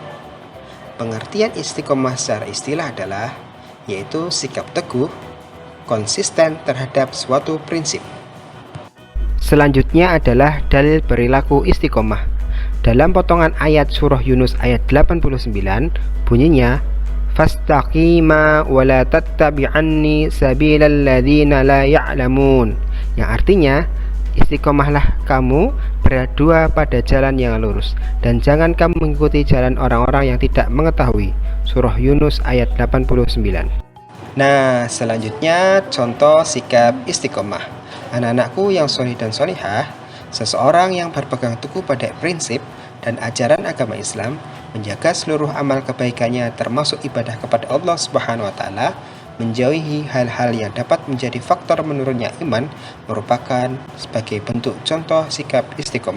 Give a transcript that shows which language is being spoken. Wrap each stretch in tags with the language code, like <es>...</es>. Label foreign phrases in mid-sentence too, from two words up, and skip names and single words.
<id>Pengertian istiqomah secara istilah adalah yaitu sikap teguh, konsisten terhadap suatu prinsip. Selanjutnya adalah dalil perilaku istiqomah. Dalam potongan ayat surah Yunus ayat 89 bunyinya</id> <ar>فاستقيما ولا تتبعان سبيل الذين لا يعلمون,</ar> <id>yang artinya istiqomahlah kamu berdua pada jalan yang lurus dan jangan kamu mengikuti jalan orang-orang yang tidak mengetahui. Surah Yunus ayat 89. Nah, selanjutnya contoh sikap istiqomah. Anak-anakku yang soleh dan solihah, seseorang yang berpegang teguh pada prinsip dan ajaran agama Islam, menjaga seluruh amal kebaikannya termasuk ibadah kepada Allah</id> <ar>سبحانه وتعالى,</ar> <id>menjauhi hal-hal yang dapat menjadi faktor menurunnya iman, merupakan sebagai bentuk contoh sikap istiqomah.</id>